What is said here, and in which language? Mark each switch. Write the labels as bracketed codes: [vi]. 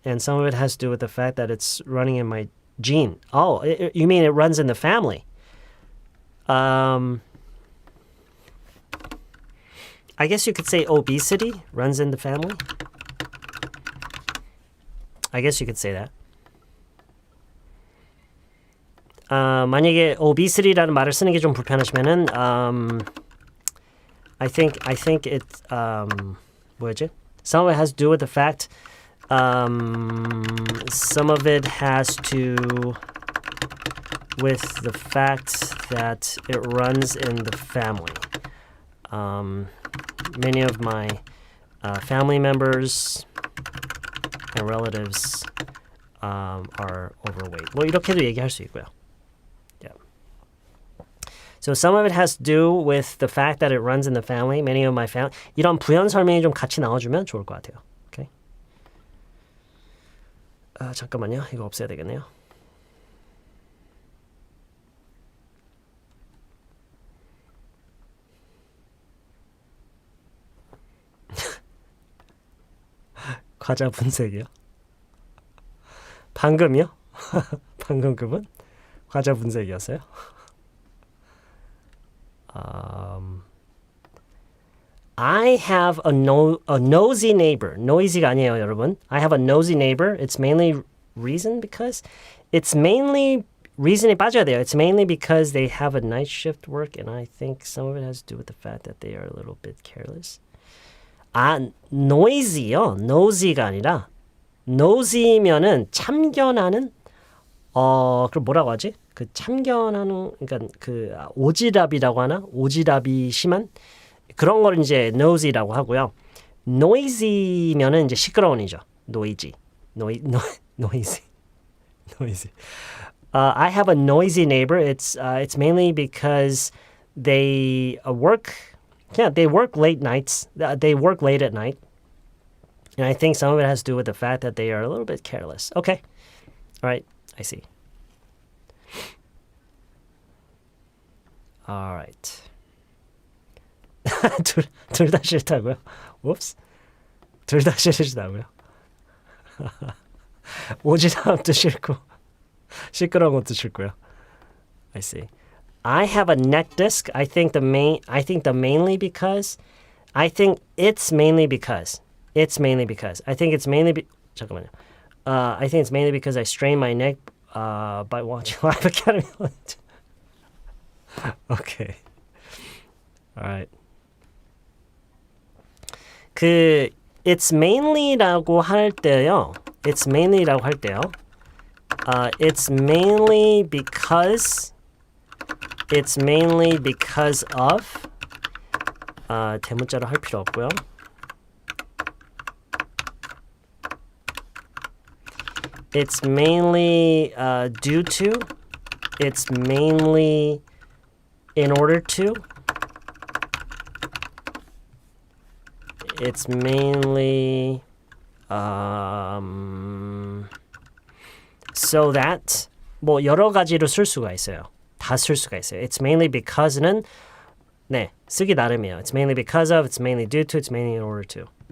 [en] And some of it has to do with the fact that it's running in my gene. Oh, you mean it runs in the family? I guess you could say obesity runs in the family. I guess you could say that. [ko] 만약에 obesity라는 말을 쓰는 게 좀 불편하시면은 [en] I think it's [ko] 뭐였지? [en] Some of it has to do with the fact some of it has to with the fact that it runs in the family. Many of my family members and relatives are overweight. [ko] 뭐 이렇게도 얘기할 수 있고요. [en] Yeah. So some of it has to do with the fact that it runs in the family. Many of my family. [ko] 이런 부연 설명이 좀 같이 나와주면 좋을 것 같아요. [en] Okay. [ko] 잠깐만요. 이거 없애야 되겠네요. 과자 분석이요? 방금요? 방금 그분? 과자 분석이었어요? [en] I have a nosy neighbor. [ko] Noisy가 아니에요, 여러분. [en] I have a nosy neighbor. It's mainly reason because it's mainly [ko] reason이 빠져야 돼요. [en] It's mainly because they have a night shift work and I think some of it has to do with the fact that they are a little bit careless. [ko] noisy요. nosy가 아니라 nosy면은 참견하는 그럼 뭐라고 하지? 그 참견하는 그러니까 그 오지랖이라고 하나? 오지랖이 심한 그런 걸 이제 nosy라고 하고요. noisy면은 이제 시끄러운이죠. [en] noisy. noisy. I have a noisy neighbor. It's mainly because they work late nights. They work late at night. And I think some of it has to do with the fact that they are a little bit careless. Okay. All right. I see. All right. [ko] 둘 다 싫다고요? Whoops. 둘 다 싫으시다고요? 오지랖도 싫고 시끄러운 것도 싫고요. [en] I see. I have a neck disc. I think it's mainly because I think it's mainly because I strained my neck by watching Live Academy. Okay. All right. It's mainly [ko] 라고 할 때요. [en] It's mainly because of [ko] 대문자로 할 필요 없고요. [en] It's mainly due to. It's mainly in order to. It's mainly so that [ko] 뭐 여러 가지로 쓸 수가 있어요. 다 쓸 수가 있어요. [en] It's mainly because [ko] 는 네, 쓰기 나름이에요. [en] It's mainly because of, it's mainly due to, it's mainly in order to.